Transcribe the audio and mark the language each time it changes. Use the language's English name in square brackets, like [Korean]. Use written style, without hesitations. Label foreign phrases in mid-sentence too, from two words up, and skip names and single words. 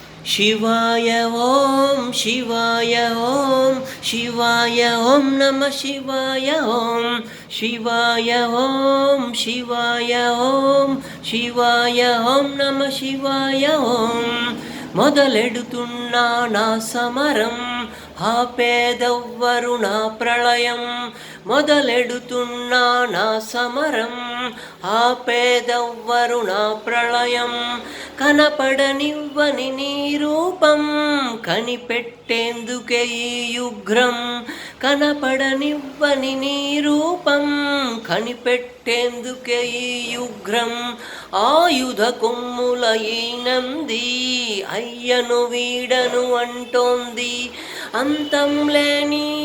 [Sanskrit] शिवाय ॐ शिवाय ॐ शिवाय ॐ नमः शिवाय ॐ शिवाय ॐ शिवाय ॐ शिवाय ॐ नमः शिवाय ॐ [Telugu] మొదలెడుతున్నా నా సమరం ఆపేదెవ్వరు నా ప్రళయం మొదలెడుతున్నా నా సమరం ఆపేదెవ్వరు నా ప్రళయం కనపడనివ్వని నీ రూపం కనిపెట్టేందుకే ఈ యుగ్రం కనపడనివ్వని నీ రూపం కనిపెట్టేందుకే ఈ యుగ్రం ఆయుధ కొమ్ముల ఈ నంది అయ్యను వీడను అంటోంది అంతం లేని